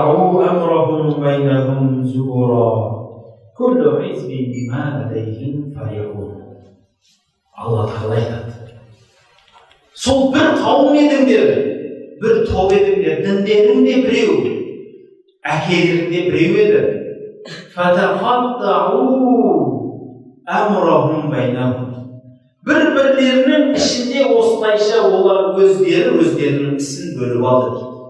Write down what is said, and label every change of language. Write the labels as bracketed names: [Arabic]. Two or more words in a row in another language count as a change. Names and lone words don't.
[Arabic] أمرهم بينهم زبرا كل حزب بما لديهم فرحون. [Kazakh] Алла тағала айтады, сол бір қауым едіңдер, бір топ едіңдер, діндерің де біреу, әкелерің де біреу еді. Бір-бірлерінің ішінде осылайша олар өздерінің ісін бөліп алды дейді.